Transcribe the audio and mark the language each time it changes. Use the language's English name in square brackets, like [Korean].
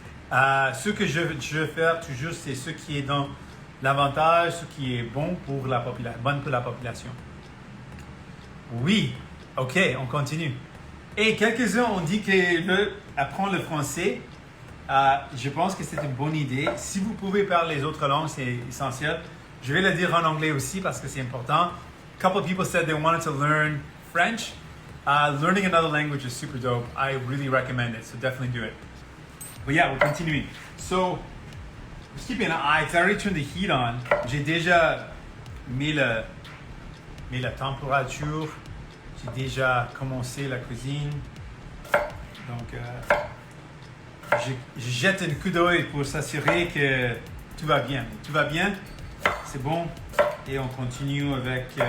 [French] Ce que je veux faire toujours, c'est ce qui est dans l'avantage, ce qui est bon pour la population. Oui, OK, on continue. Et quelques-uns ont dit que apprendre le français, je pense que c'est une bonne idée. Si vous pouvez parler les autres langues, c'est essentiel. Je vais le dire en anglais aussi parce que c'est important. [English] A couple of people said they wanted to learn French. Learning another language is super dope. I really recommend it, so definitely do it. But yeah, we'll continue. So, just keeping an eye, because I already turned the heat on. [French] J'ai déjà mis la température. J'ai déjà commencé la cuisine. Donc, je jette un coup d'œil pour s'assurer que tout va bien. Tout va bien, c'est bon. Et on continue avec...